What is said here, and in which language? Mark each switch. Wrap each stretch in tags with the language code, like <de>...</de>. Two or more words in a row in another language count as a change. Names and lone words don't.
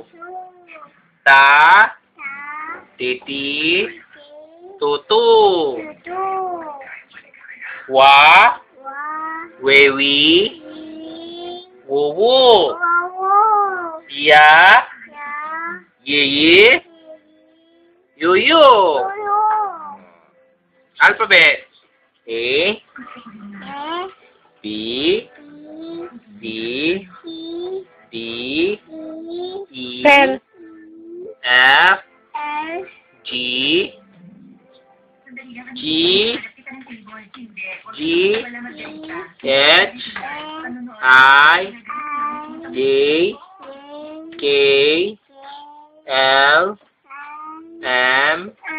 <yo>Ta, Titi, Tutu. Wa, Wewi, Wuwu. Ya, Yeye, Yuyu.</yo> <en>Alphabet. A, B, C, D, E, Pen. F, G, G, H, I, J, K, L, M,</en>